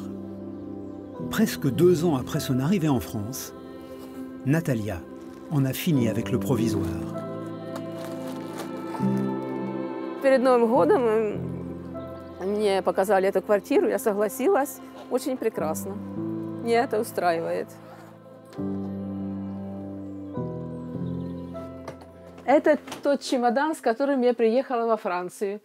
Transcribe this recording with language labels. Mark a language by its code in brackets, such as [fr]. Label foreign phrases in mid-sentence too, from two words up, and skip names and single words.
[fr] Presque 2 ans après son arrivée en France, Natalia en a fini avec le provisoire. [ru] Перед Новым годом мне показали эту квартиру, я согласилась. Очень прекрасно. Меня это устраивает. Это тот чемодан, с которым я приехала во Францию.